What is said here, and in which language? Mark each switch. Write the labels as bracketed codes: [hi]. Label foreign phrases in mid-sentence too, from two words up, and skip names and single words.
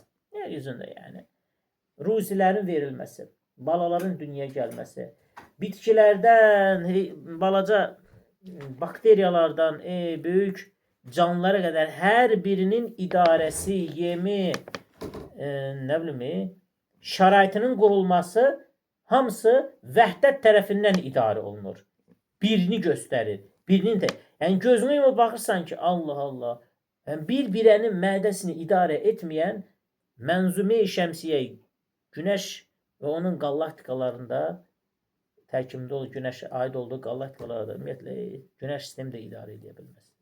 [tr] Yeryüzünde yani. Ruzilerin verilmesi, balaların dünyaya gelmesi, bitkilerden, balaca bakteriyalardan, büyük canlılara kadar her birinin idaresi, yemi, ne bileyim, [az] şəraitinin qurulması hamısı vəhdət tərəfindən idarə olunur. Birini göstərir. Birinin də. Yəni gözünü yumub baxırsan ki, Allah Allah. Yəni bir-birənin mədəsini idarə etməyən mənzumə-i şəmsiyyə, günəş və onun qalaktikalarında tərkibində olduğu günəş aid olduğu qalaktikalarda ümumiyyətlə günəş sistemi də idarə edə bilməz.